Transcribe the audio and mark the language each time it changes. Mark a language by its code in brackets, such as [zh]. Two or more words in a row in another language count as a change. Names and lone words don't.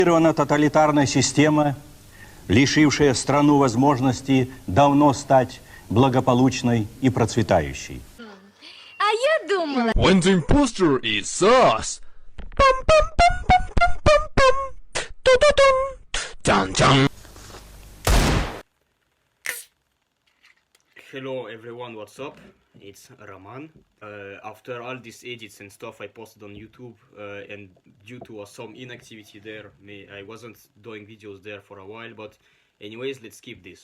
[ru] Тоталитарная система, лишившая страну возможности давно стать благополучной и процветающей. А я думала... [en] When the imposter is us. Pum, pum, pum, pum, pum, pum, pum. Tu-tu-tum. Dun-dun. Hello everyone, what's up? It's Roman. After all these edits and stuff I posted on YouTube, and due to some inactivity there, I wasn't doing videos there for a while, but anyways, let's skip this.